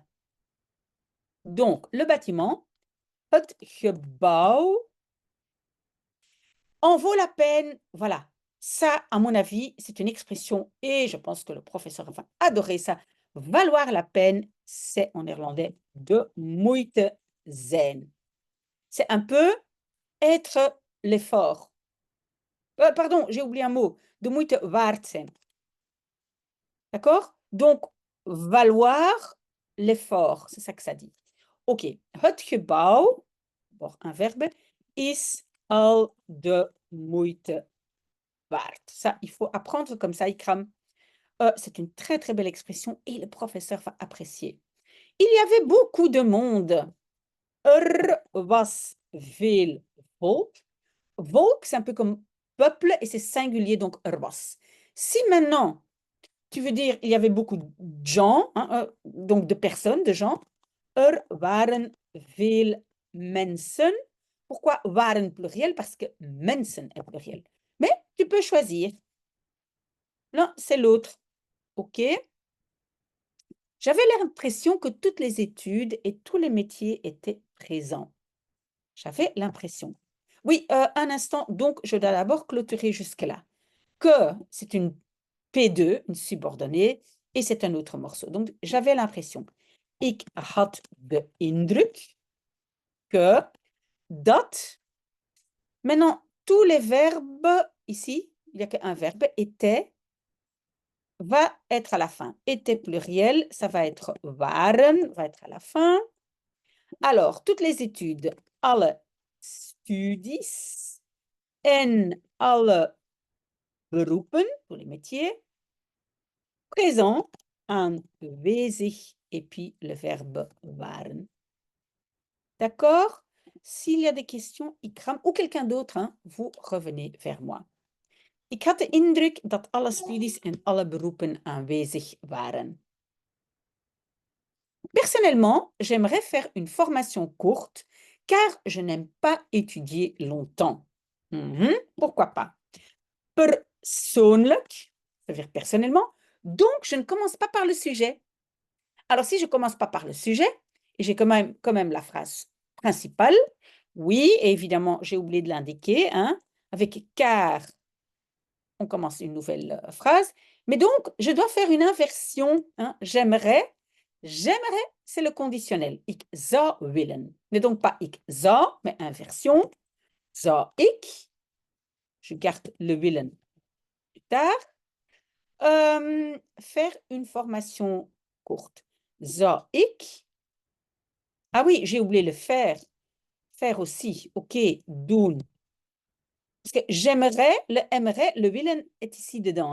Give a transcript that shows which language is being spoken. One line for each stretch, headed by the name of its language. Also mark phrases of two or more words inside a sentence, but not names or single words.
French: Donc, le bâtiment,
Dutch: het gebouw,
French: en vaut la peine. Voilà. Ça, à mon avis, c'est une expression et je pense que le professeur va adorer ça. Valoir la peine, c'est en néerlandais
Dutch: de moeite zijn.
French: C'est un peu être l'effort. Pardon, j'ai oublié un mot.
Dutch: De moeite waard zijn.
French: D'accord? Donc, valoir l'effort, c'est ça que ça dit.
Dutch: OK. Het gebouw,
French: bon, un verbe,
Dutch: is al de moeite waard.
French: Ça, il faut apprendre comme ça, Ikram. C'est une très, très belle expression et le professeur va apprécier. Il y avait beaucoup de monde.
Dutch: Was veel volk. Volk,
French: c'est un peu comme peuple et c'est singulier, donc was. Si maintenant, tu veux dire il y avait beaucoup de gens, hein, donc de personnes, de gens,
Dutch: waren veel mensen.
French: Pourquoi waren pluriel? Parce que mensen est pluriel. Mais tu peux choisir. L'un, c'est l'autre. OK? J'avais l'impression que toutes les études et tous les métiers étaient présents. J'avais l'impression. Oui, un instant, donc je dois d'abord clôturer jusque-là. Que c'est une P2, une subordonnée, et c'est un autre morceau. Donc, j'avais l'impression.
Dutch: Ik had de indruk que, dat.
French: Maintenant, tous les verbes, ici, il n'y a qu'un verbe, était, va être à la fin. Était pluriel, ça va être waren, va être à la fin. Alors, toutes les études,
Dutch: alle studies en alle beroepen,
French: pour les métiers. Présent, aanwezig, et puis le verbe waren. D'accord? S'il y a des questions, Ikram, ou quelqu'un d'autre, hein, vous revenez vers moi.
Dutch: Ik had de indruk dat alle studies en alle beroepen aanwezig waren.
French: Personnellement, j'aimerais faire une formation courte car je n'aime pas étudier longtemps. Pourquoi pas? Persoonlijk, ça veut dire personnellement, donc je ne commence pas par le sujet. Alors, si je ne commence pas par le sujet, et j'ai quand même la phrase principale, oui, et évidemment, j'ai oublié de l'indiquer, hein, avec car, on commence une nouvelle phrase. Mais donc, je dois faire une inversion. Hein, j'aimerais, c'est le conditionnel.
Dutch: Ik zou willen.
French: Mais donc pas
Dutch: ik zou,
French: mais inversion.
Dutch: Zou ik,
French: je garde le willen plus tard, faire une formation courte.
Dutch: Zou ik,
French: ah oui, j'ai oublié le faire. Faire aussi, ok, doen. Parce que j'aimerais, le willen est ici dedans.